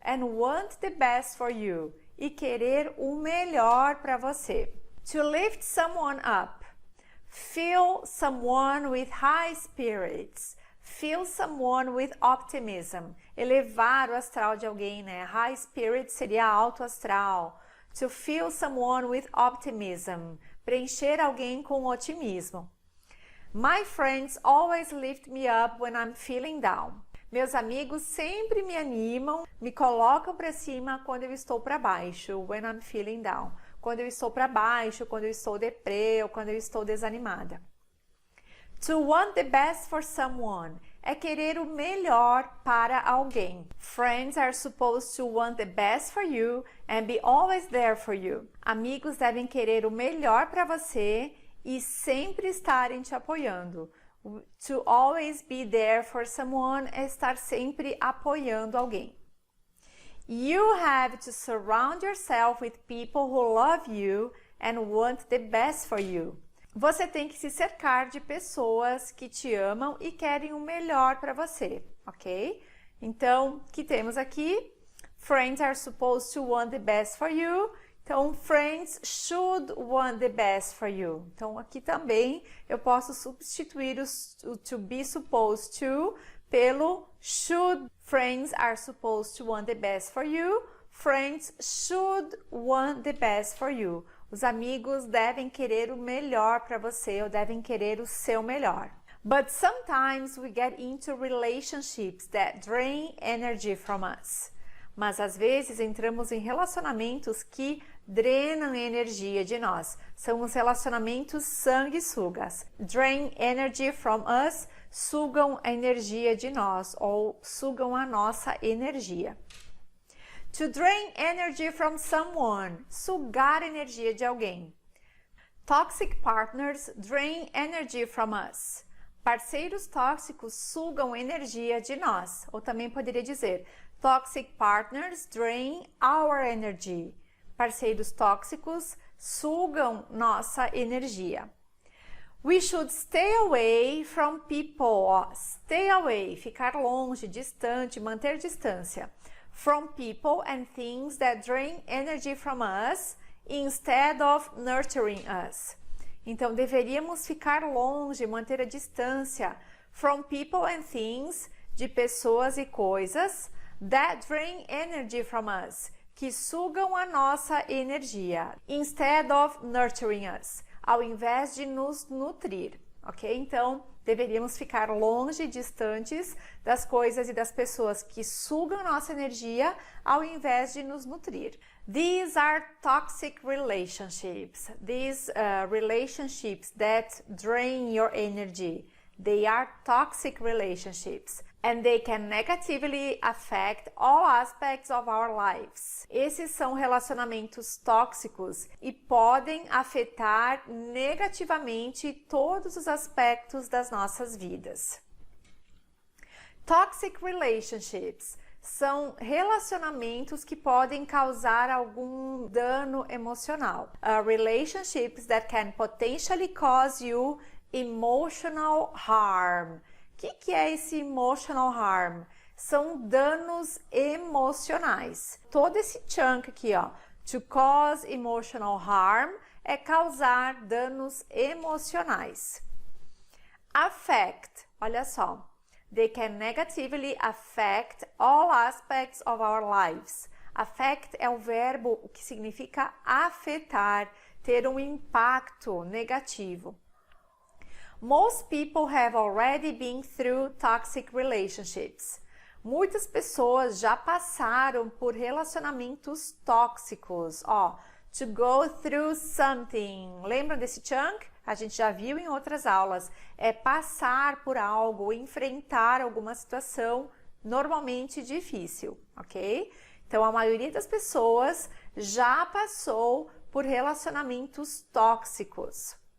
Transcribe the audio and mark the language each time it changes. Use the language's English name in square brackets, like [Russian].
[English] And want the best for you. [Portuguese] E querer o melhor para você. [English] To lift someone up. Feel someone with high spirits. Feel someone with optimism. [Portuguese] Elevar o astral de alguém, né? [English] High spirit [Portuguese] seria alto astral. [English] To feel someone with optimism. [Portuguese] Preencher alguém com otimismo. [English] My friends always lift me up when I'm feeling down. [Portuguese] Meus amigos sempre me animam, me colocam para cima quando eu estou para baixo. [English] When I'm feeling down. [Portuguese] Quando eu estou para baixo, quando eu estou deprê ou quando eu estou desanimada. [English] To want the best for someone [Portuguese] é querer o melhor para alguém. [English] Friends are supposed to want the best for you and be always there for you. [Portuguese] Amigos devem querer o melhor para você e sempre estarem te apoiando. [English] To always be there for someone [Portuguese] é estar sempre apoiando alguém. [English] You have to surround yourself with people who love you and want the best for you. [Portuguese] Você tem que se cercar de pessoas que te amam e querem o melhor para você, ok? Então, o que temos aqui? [English] Friends are supposed to want the best for you. Então, friends should want the best for you. [Portuguese] Então, aqui também eu posso substituir o [English] to be supposed to [Portuguese] pelo should. [English] Friends are supposed to want the best for you. Friends should want the best for you. [Portuguese] Os amigos devem querer o melhor para você ou devem querer o seu melhor. [English] But sometimes we get into relationships that drain energy from us. [Portuguese] Mas às vezes entramos em relacionamentos que drenam energia de nós. São os relacionamentos sanguessugas. [English] Drain energy from us, [Portuguese] sugam a energia de nós ou sugam a nossa energia. [English] To drain energy from someone, [Portuguese] sugar energia de alguém. [English] Toxic partners drain energy from us. [Portuguese] Parceiros tóxicos sugam energia de nós. Ou também poderia dizer, [English] toxic partners drain our energy. [Portuguese] Parceiros tóxicos sugam nossa energia. [English] We should stay away from people. Stay away, [Portuguese] ficar longe, distante, manter distância. [English] From people and things that drain energy from us instead of nurturing us. [Portuguese] Então, deveríamos ficar longe, manter a distância [English] from people and things, [Portuguese] de pessoas e coisas, [English] that drain energy from us, [Portuguese] que sugam a nossa energia, [English] instead of nurturing us, [Portuguese] ao invés de nos nutrir, ok? Então, deveríamos ficar longe, distantes das coisas e das pessoas que sugam nossa energia ao invés de nos nutrir. [English] These are toxic relationships. These relationships that drain your energy. They are toxic relationships. And they can negatively affect all aspects of our lives. [Portuguese] Esses são relacionamentos tóxicos e podem afetar negativamente todos os aspectos das nossas vidas. [English] Toxic relationships [Portuguese] são relacionamentos que podem causar algum dano emocional. [English] Relationships that can potentially cause you emotional harm. [Portuguese] O que é esse [English] emotional harm? [Portuguese] São danos emocionais. Todo esse chunk aqui, ó, [English] to cause emotional harm, [Portuguese] é causar danos emocionais. Affect, olha só. [English] They can negatively affect all aspects of our lives. [Portuguese] Affect é o verbo que significa afetar, ter um impacto negativo. Most people have already been through toxic relationships. Muitas pessoas já passaram por relacionamentos tóxicos. [English] Ó, to go through something. [Portuguese] Lembram desse chunk? A gente já viu em outras aulas. É passar por algo, enfrentar alguma situação normalmente difícil, ok? Então, a maioria das pessoas já passou por relacionamentos tóxicos.